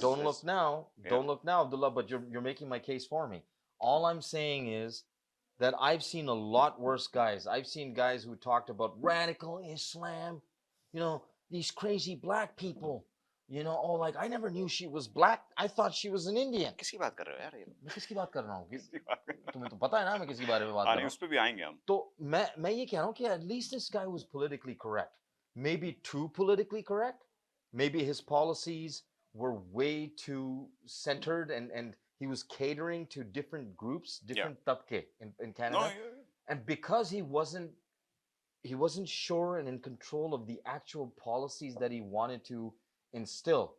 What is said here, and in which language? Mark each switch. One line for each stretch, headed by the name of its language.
English: Don't look now, Abdullah, but you're making my case for me. All I'm saying is that I've seen a lot worse guys. I've seen guys who talked about radical Islam, these crazy black people. Like I never knew she was black. I thought she was an Indian.
Hindi: किसकी बात कर रहे हो यार ये? मैं किसकी बात कर रहा हूँ? तुम्हें तो पता है ना मैं किसके बारे में बात कर रहा हूँ? उस पे भी आएंगे हम. तो मैं ये कह रहा हूँ कि
English: at least this guy was politically correct. Maybe too politically correct. Maybe his policies were way too centered and he was catering to different groups, different tabke in Canada. No, and because he wasn't he wasn't sure and in control of the actual policies that he wanted to instill.